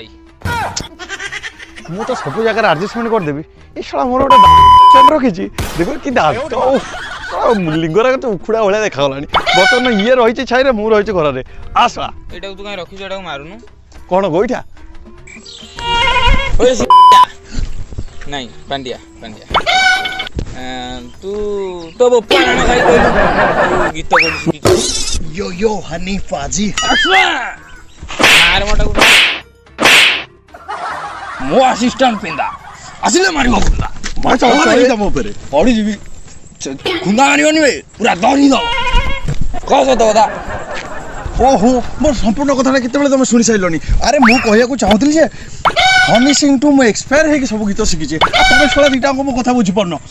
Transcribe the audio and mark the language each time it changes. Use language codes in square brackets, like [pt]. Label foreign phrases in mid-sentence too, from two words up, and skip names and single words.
[or] ମୁଁ ତ ସବୁ ଜାଗାରେ ଆଡଜଷ୍ଟମେଣ୍ଟ କରିଦେବି ଏ ଶଳା ମୋର ଗୋଟେ ରଖିଛି ଦେଖ କି ଦାନ୍ତ ଲିଙ୍ଗରା ତ ଉଖୁଡ଼ା ଭଳିଆ ଦେଖାଗଲାଣି ବର୍ତ୍ତମାନ ଇଏ ରହିଛି ଛାଇରେ ମୁଁ ରହିଛି ଘରରେ ଆସା ଏଇଟାକୁ ତୁ କାହିଁ ରଖିଛୁ ଏଟାକୁ ମାରୁନୁ କ'ଣ ଗୋଇଠା ନାଇଁ ପାଣ୍ଡିଆ ପାଣ୍ଡିଆ ତୁ ତୋ ବୋପା ରାଣ ଖାଇ କହିଲୁ ଗୀତ କୋଉଠି ଶିଖିଛୁ यो यो हनी पाजी ମାର ମଟାକୁ ମୋ ଆସିଷ୍ଟାଣ୍ଟ ପିନ୍ଧା ଆସିଲେ ମାରିବ କୁନ୍ଦା ତମ ଉପରେ ପଡ଼ିଯିବି କୁନ୍ଦା ମାରିବନି ବେ ପୁରା ଧରି ଦବ କହ ସତ କଥା ଓହୋ ମୋର ସମ୍ପୂର୍ଣ୍ଣ କଥାଟା କେତେବେଳେ ତମେ ଶୁଣି ସାରିଲଣି ଆରେ ମୁଁ କହିବାକୁ ଚାହୁଁଥିଲି ଯେ ହନି ସିଂ ଟୁ ମୁଁ ଏକ୍ସପାୟାର ହେଇକି ସବୁ ଗୀତ ଶିଖିଛି ତମେ ଶଳା ଦିଟାଙ୍କ ମୋ କଥା ବୁଝିପାରୁନ